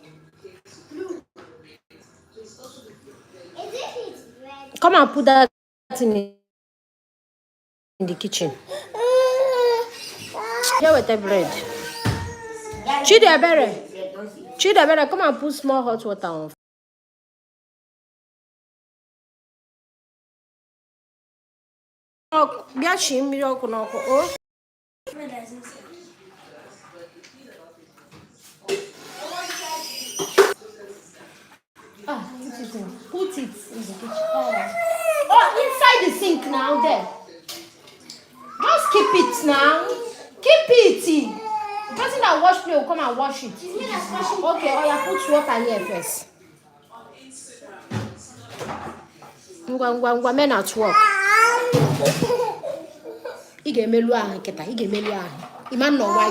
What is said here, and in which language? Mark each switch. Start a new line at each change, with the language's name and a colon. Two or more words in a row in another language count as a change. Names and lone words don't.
English: Come and put that in the kitchen. Here with the bread. Chidebere. Chida, better come and put small hot water on.
Igbo: Biachi mmiri ọkụ n'ọkụ.
English: Oh. Put it in the kitchen. Oh, inside the sink now there. Just keep it now. Keep it. The person that wash plate will come and wash it. Okay, oh yeah, put water here first. Ngwa men at work.
Igbo: Ige melu ahụ nkịta, ige melu ahụ. Ima nọ nwayọ.